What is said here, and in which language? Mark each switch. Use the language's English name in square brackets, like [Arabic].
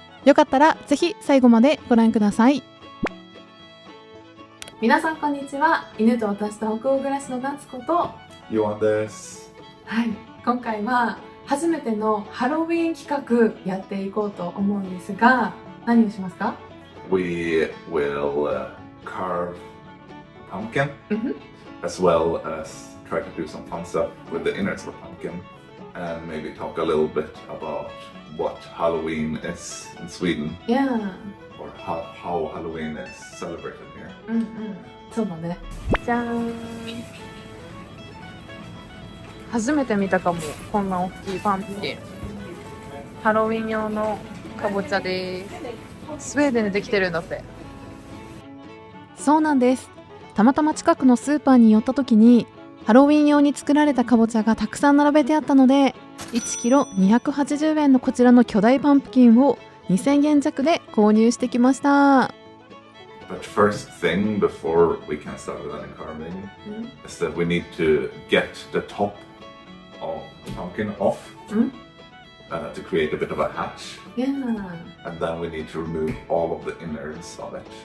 [Japanese] よかったらぜひ最後までご覧ください。皆さんこんにちは。犬と私と北欧暮らしの夏子とヨアンです。はい、今回は初めてのハロウィン企画やっていこうと思うんですが、何をしますか？ [English] We will carve pumpkin as well as try to do some fun stuff with the innards of pumpkin and maybe talk a little bit about what Halloween is in Sweden Yeah. or how Halloween is celebrated here. [Japanese] そうだね。じゃーん。初めて見たかも、こんな大きいパンプキン。ハロウィン用のかぼちゃです。スウェーデンでできてるんだって。そうなんです。たまたま近くのスーパーに寄った時にハロウィン用に作られたかぼちゃがたくさん並べてあったので、1キロ280円のこちらの巨大パンプキンを2000円弱で購入してきました。 [English] But first thing before we can start with any carving is that we need to get the top of the pumpkin off to create a bit of a hatch. Yeah. And then we need to remove all of the innards of it.